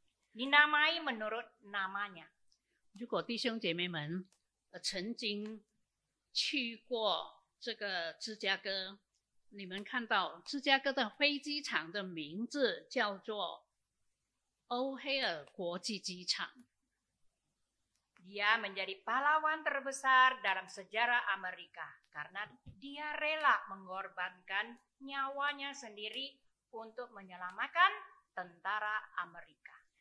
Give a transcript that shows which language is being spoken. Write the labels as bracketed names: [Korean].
[Indonesian] Dinamai menurut namanya. [Chinese] 如果弟兄姐妹们曾经去过这个芝加哥，你们看到芝加哥的飞机场的名字叫做欧黑尔国际机场。 [Indonesian] Dia menjadi pahlawan terbesar dalam sejarah Amerika karena dia rela mengorbankan nyawanya sendiri untuk menyelamatkan tentara Amerika.